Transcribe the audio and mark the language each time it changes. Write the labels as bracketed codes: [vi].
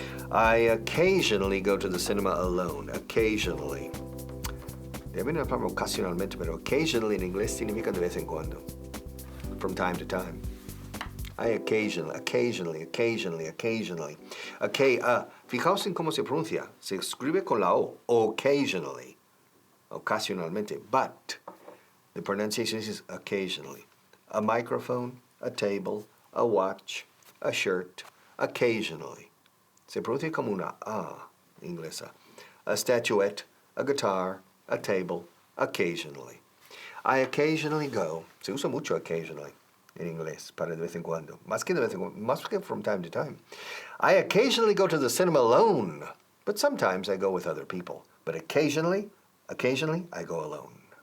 [en] I occasionally go to the cinema alone. Occasionally. [es] Debe no hablar ocasionalmente, pero occasionally en inglés significa de vez en cuando. [en] From time to time. I occasionally. [es] Okay, fijaos en cómo se pronuncia. Se escribe con la O. Occasionally. Ocasionalmente. [en] But the pronunciation is occasionally. A microphone, a table, a watch, a shirt, occasionally. [es] Se pronuncia como una A inglesa. [en] A statuette, a guitar, a table, occasionally. I occasionally go. [es] Se usa mucho occasionally en inglés para de vez en cuando. Más que de vez en cuando, más que [en] from time to time. I occasionally go to the cinema alone, but sometimes I go with other people. But occasionally, I go alone.